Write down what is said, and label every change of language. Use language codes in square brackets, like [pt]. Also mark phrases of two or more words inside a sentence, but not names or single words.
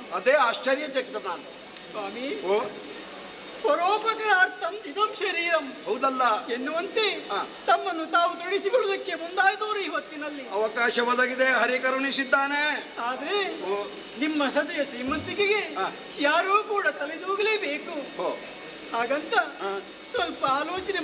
[kn] ಅದೇ ಆಶ್ಚರ್ಯಚಕಿತ ನಾನು. ಸ್ವಾಮಿ, [sa] ಪರೋಪಕಾರಾರ್ಥಂ ಇದಂ ಶರೀರಂ, [kn] ಹೌದಲ್ಲ ಎನ್ನುವಂತೆ ತಮ್ಮನ್ನು ತಾವು ತೊಡಿಸಿಕೊಳ್ಳುವುದಕ್ಕೆ ಮುಂದಾದವರು ಈ ಹೊತ್ತಿನಲ್ಲಿ ಅವಕಾಶ ಒದಗಿದೆ, ಹರಿ ಕರುಣಿಸಿದ್ದಾನೆ. ಆದ್ರೆ ನಿಮ್ಮ ಹೃದಯ ಶ್ರೀಮಂತಿಕೆಗೆ ಯಾರೂ ಕೂಡ ತಲೆದೂಗಲೇಬೇಕು. ಹಾಗಂತ ಸ್ವಲ್ಪ ಆಲೋಚನೆ